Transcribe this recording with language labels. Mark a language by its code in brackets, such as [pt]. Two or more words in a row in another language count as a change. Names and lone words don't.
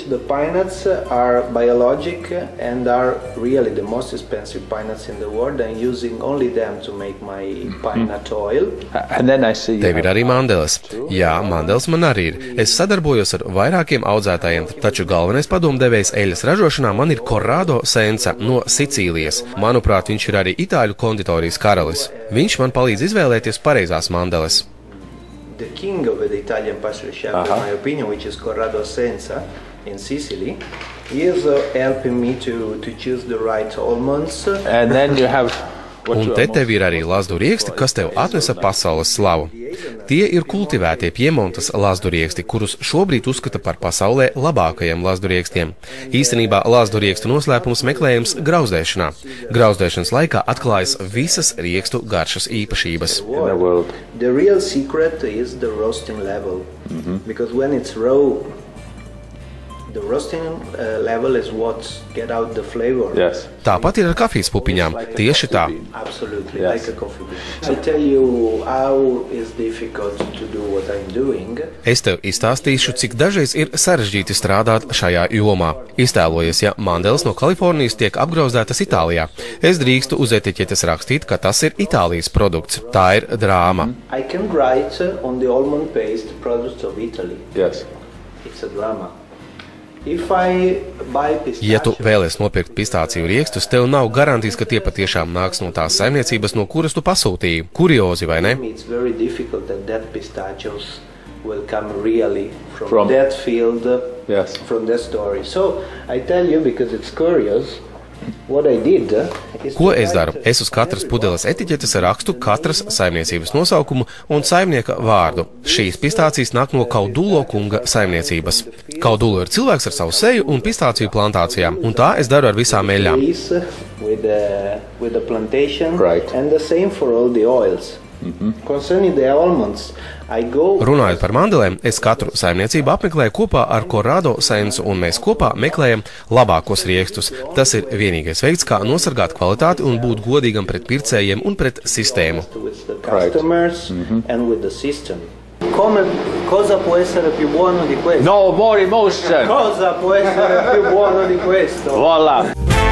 [lv] Tev ir arī mandeles. Jā, mandeles man arī ir. Es sadarbojos ar vairākiem audzētājiem, taču galvenais padomdevējs eļļas ražošanā man ir Corrado Sensa no Sicīlijas. Manuprāt, viņš ir arī itāļu konditorijas karalis. Viņš man palīdz izvēlēties pareizās mandeles. [en] The king of the Italian pastry chef, in my opinion, which is Corrado Sensa in Sicily, he is helping me to choose the right almonds. And then you have [lv] Un te tev ir arī lazdu rieksti, kas tev atnesa pasaules slavu. Tie ir kultivētie Piemontas lazdu rieksti, kurus šobrīd uzskata par pasaulē labākajiem lazdu riekstiem. Īstenībā lazdu riekstu noslēpums meklējams grauzdēšanā. Grauzdēšanas laikā atklājas visas riekstu garšas īpašības. [en] The real secret is the roasting level, because when it's raw, the roasting level is what get out the flavor. Yes. [lv] Tāpat ir ar kafijas pupiņām. Tieši tā. [en] Absolutely, like a coffee bean. I tell you how is difficult to do what I'm doing. [lv] Es tev izstāstīšu, cik dažreiz ir sarežģīti strādāt šajā jomā. Iztēlojies, ja mandeles no Kalifornijas tiek apgrauzdētas Itālijā. Es drīkstu uz etiķetes rakstīt, ka tas ir Itālijas produkts. Tā ir drāma. [en] I can write on the almond paste products of Italy. Yes. It's a drama. [lv] Ja tu vēlies nopirkt pistāciju riekstus, tev nav garantijas, ka tie patiešām nāks no tās saimniecības, no kuras tu pasūtīji. Kuriozi, vai ne? [en] Will come really from that field, from that story. So I tell you, because it's curious, what I did is... [lv] Ko es daru? Es uz katras pudeles etiķetes rakstu katras saimniecības nosaukumu un saimnieka vārdu. Šīs pistācijas nāk no Kaudulo kunga saimniecības. Kaudulo ir cilvēks ar savu seju un pistāciju plantācijām, un tā es daru ar visām eļļām. [en] With the plantation, and the same for all the oils. Concerning the almonds, [lv] Runājot par mandelēm, es katru saimniecību apmeklēju kopā ar Corrado Sensu, un mēs kopā meklējam labākos riekstus. Tas ir vienīgais veids, kā nosargāt kvalitāti un būt godīgam pret pircējiem un pret sistēmu. [it] Cosa può essere più buono di questo? [en] No more emotion. [it] Cosa può essere più buono di questo? Voilà.